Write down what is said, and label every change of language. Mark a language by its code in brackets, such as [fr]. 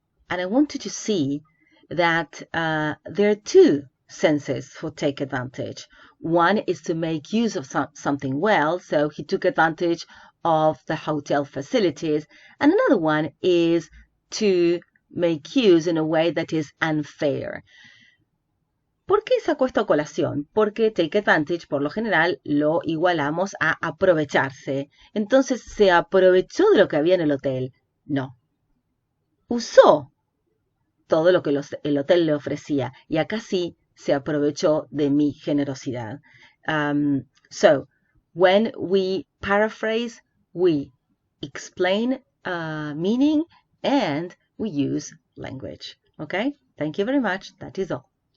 [en] And I want you to see that there are two senses for take advantage. One is to make use of something well, so he took advantage of the hotel facilities, and another one is to make use in a way that is unfair. [es] ¿Por qué saco esto a colación? Porque take advantage, por lo general, lo igualamos a aprovecharse. Entonces, ¿se aprovechó de lo que había en el hotel? No. Usó todo lo que el hotel le ofrecía. Y acá sí se aprovechó de mi generosidad. [en] So, when we paraphrase, we explain meaning and we use language. Okay? Thank you very much. That is all.